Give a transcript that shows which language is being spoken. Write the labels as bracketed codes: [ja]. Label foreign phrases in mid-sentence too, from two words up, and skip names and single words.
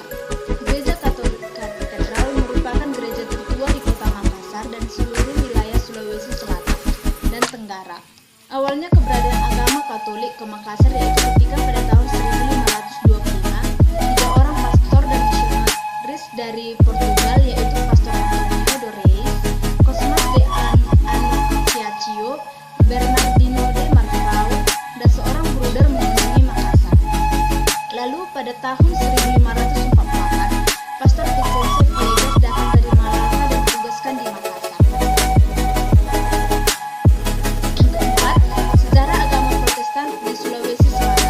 [id] Gereja Katolik Katedral merupakan gereja tertua di kota Makassar dan seluruh wilayah Sulawesi Selatan dan Tenggara. Awalnya keberadaan agama Katolik ke Makassar yaitu ketika pada tahun 1525 tiga orang pastor dan misionaris dari Portugal yaitu Pastor Antonio do Reis, Cosmas de Anunciacio, Bernardino de Marcao, dan seorang bruder mengunjungi Makassar. Lalu pada tahun 1544 Pastor Vicente Viegas datang dari Malaka dan ditugaskan di Makassar. Sejarah agama Protestan di Sulawesi Selatan.